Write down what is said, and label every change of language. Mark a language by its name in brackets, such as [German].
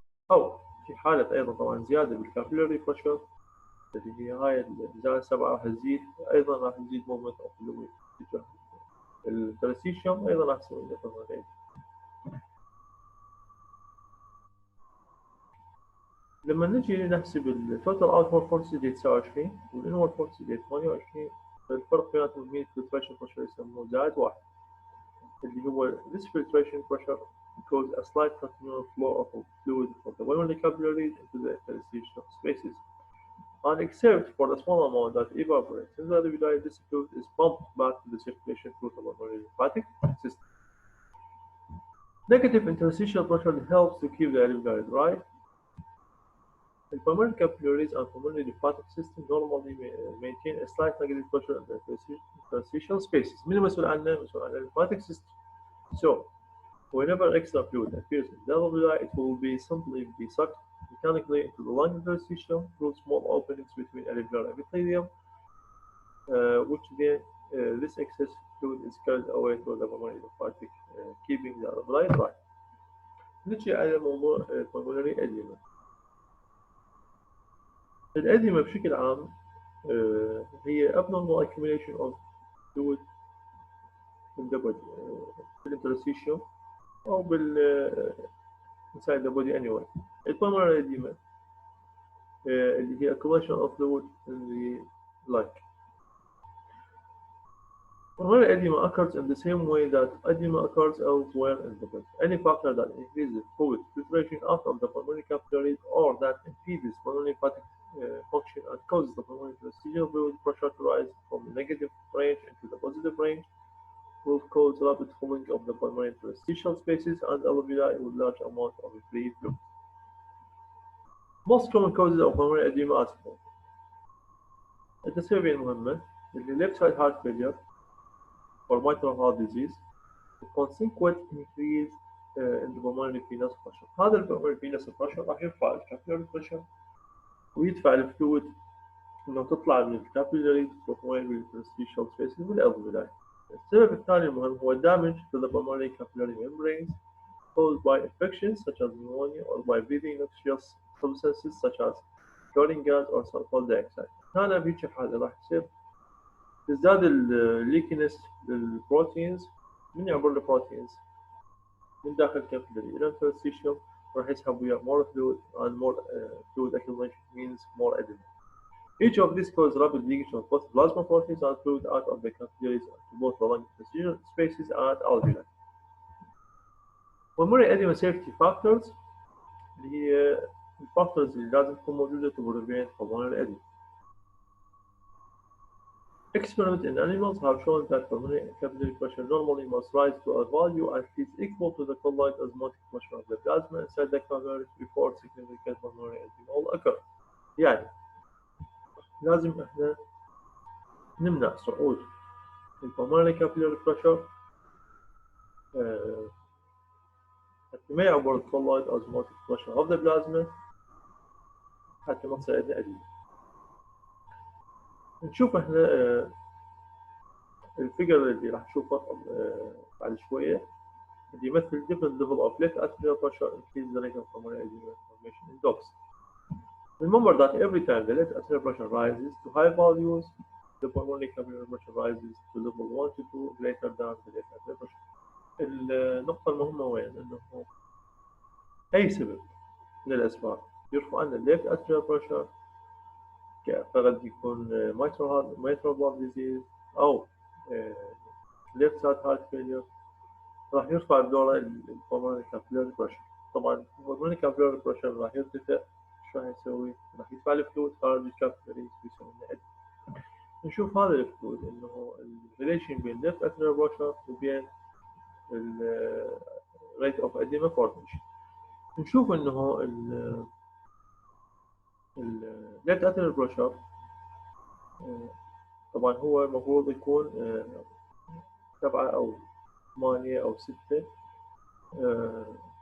[Arabic] أو في حالة أيضا طبعا زيادة بالكابيلاري بريشر اللي هي هاي الزاوية 7 راح تزيد، أيضا راح تزيد [English] movement of fluid [Arabic] تجاه الانترستيشن، أيضا راح تصير عندنا [English] pulmonary edema. [Arabic] لما نجي نحسب التوتال اوتورد فورس اللي 29 والانورد فورس اللي 28، الفرق بيناتهم هي الفلتريشن بريشر يسموه زائد 1، اللي هو [English] this filtration pressure causes a slight continual flow of fluid from the pulmonary capillaries into the interstitial spaces, and except for the small amount that evaporates in the alveoli, this fluid is pumped back to the circulation through the pulmonary lymphatic system. Negative interstitial pressure helps to keep the alveoli dry. The pulmonary capillaries and pulmonary lymphatic system normally maintain a slight negative pressure in the interstitial spaces. [Arabic] مين مسؤول عنه؟ مسؤول عن [English] lymphatic system. So, whenever extra fluid appears in the alveoli, it will simply be sucked mechanically into the lung interstitium through small openings between alveolar epithelium, which then this excess fluid is carried away to the pulmonary lymphatic, keeping the alveoli dry. [Arabic] نجي على موضوع pulmonary edema. الأديمة بشكل عام هي [English] abnormal accumulation of fluid in the body بالinterstitium أو inside the body anyway. الpulmonary edema [Arabic] اللي هي [English] accumulation of fluid in the lung. Pulmonary edema occurs in the same way that edema occurs elsewhere in the body. Any factor that increases fluid filtration out of the pulmonary capillaries or that impedes pulmonary lymphatic function and causes the pulmonary interstitial fluid pressure to rise from the negative range into the positive range will cause rapid filling of the pulmonary interstitial spaces and alveoli with large amount of free fluid. Most common causes of pulmonary edema are following. [Arabic] التسبب المهمة اللي [English] left side heart failure or mitral heart disease, the consequent increase in the pulmonary venous pressure. [Arabic] هذا ال [English] pulmonary venous pressure [Arabic] راح يرفع الكابيلاري pressure ويدفع الفلويد إنه تطلع من الكابيلاري تروح وين بالinterstitial spaces بالألفيولاي. السبب الثاني المهم هو [English] damage to the pulmonary capillary membranes caused by infections such as pneumonia or by breathing noxious substances such as chlorine gas or sulfur dioxide. [Arabic] هنا بهيك حالة راح يصير تزداد الليكنس للبروتينز. من يعبر البروتينز من داخل الكابيلاري إلى الانترستيشيوم راح يسحب وياه [English] more fluid and more fluid accumulation means more edema. Each of these causes rapid leakage of both plasma proteins and fluid out of the capillaries to both the lung interstitial spaces and alveoli. pulmonary edema safety factors [Arabic] اللي هي الفاكتورز اللي لازم تكون موجودة [English] to prevent pulmonary edema. Experiments in animals have shown that pulmonary capillary pressure normally must rise to a value at least equal to the colloid osmotic pressure of the plasma inside the capillaries before significant pulmonary edema will occur. [Arabic] يعني لازم احنا نمنع صعود ال [English] pulmonary capillary pressure [Arabic] حتى ما يعبر ال [English] colloid osmotic pressure of the plasma [Arabic] حتى ما تصير عندنا أديمة. نشوف احنا الفيجر اللي راح نشوفه بعد شوية اللي يمثل [English] different level of left atrial pressure increase the rate of pulmonary edema formation in dogs. Remember that every time the left atrial pressure rises to high values, the pulmonary capillary pressure rises to level 1 to 2 greater than the left atrial pressure. [Arabic] النقطة المهمة وين؟ إنه أي سبب من الأسباب يرفع عنا الليفت atrial pressure قد يكون [English] mitral valve disease [Arabic] أو [English] left side heart failure [Arabic] راح يرفع بدوره ال [English] pulmonary capillary pressure. [Arabic] طبعا الpulmonary capillary pressure راح يرتفع. شو راح يسوي؟ راح يدفع الفلويد خارج الكابيلاريز ويسوي لنا أديمة. نشوف هذا الفلويد إنه الريليشن بين [English] left atrial pressure [Arabic] وبين [English] rate of edema formation. [Arabic] نشوف إنه left atrial pressure طبعا هو المفروض يكون 7 أو 8 أو 6.